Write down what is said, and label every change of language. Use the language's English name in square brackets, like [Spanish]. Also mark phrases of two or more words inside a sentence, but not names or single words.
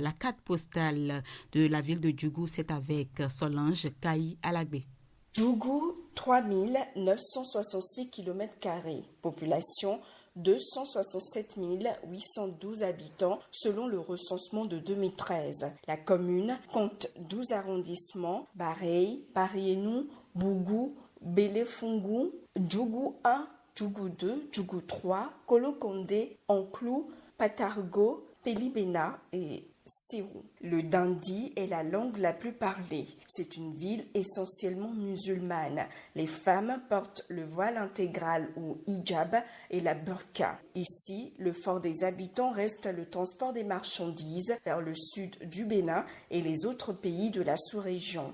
[French] La carte postale de la ville de Djougou, c'est avec Solange Kaï Alagbé. Djougou, 3966 km², population 267 812 habitants selon le recensement de 2013. La commune compte 12 arrondissements, Bareilles, Parienou, Bougou, Bélé-Fungou, Djougou 1, Djougou 2, Djougou 3, Kolokondé, Anclou, Patargo, Pélibéna et Sirou. Le dandi est la langue la plus parlée. C'est une ville essentiellement musulmane. Les femmes portent le voile intégral ou hijab et la burqa. Ici, le fort des habitants reste le transport des marchandises vers le sud du Bénin et les autres pays de la sous-région.